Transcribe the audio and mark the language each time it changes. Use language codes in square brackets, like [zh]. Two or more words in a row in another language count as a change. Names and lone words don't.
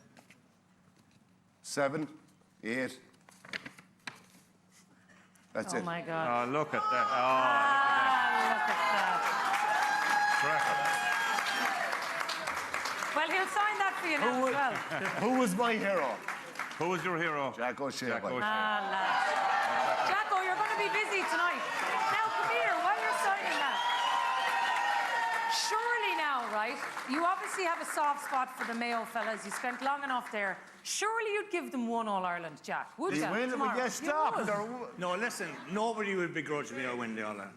[en] 7, 8. That's it. Oh my God. Oh, look at that. Oh, Look at that. cracker. Well, he'll sign that for you now as well. Who was my hero? Who was your hero? Jack O'Shea. Jack O'Shea. Lads. Jacko, you're going to be busy tonight. Now, come here, while you're signing that. Surely now, right? You obviously have a soft spot for the Mayo fellas. You spent long enough there. Surely you'd give them 1 All-Ireland, Jack, would you? Tomorrow? No, listen, nobody would begrudge me or win the All-Ireland.